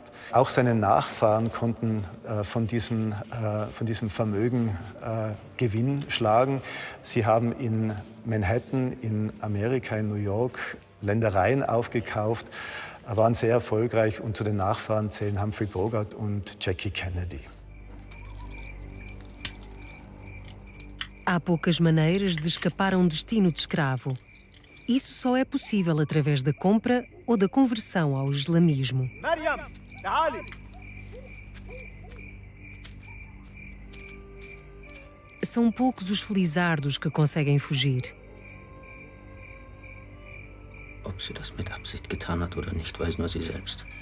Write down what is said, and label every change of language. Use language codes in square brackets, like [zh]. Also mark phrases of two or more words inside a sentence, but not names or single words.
[de] Auch seine Nachfahren konnten von diesem Vermögen Gewinn schlagen. Sie haben in Manhattan, in Amerika, in New York Ländereien aufgekauft, waren sehr erfolgreich und zu den Nachfahren zählen Humphrey Bogart und Jackie Kennedy. [pt] Há poucas maneiras de escapar a destino de escravo. Isso só é possível através da compra ou da conversão ao islamismo. [ar] Maryam, تعالي. [pt] São poucos os felizardos que conseguem fugir. [de] Ob sie das mit Absicht getan hat oder nicht, weiß nur sie selbst.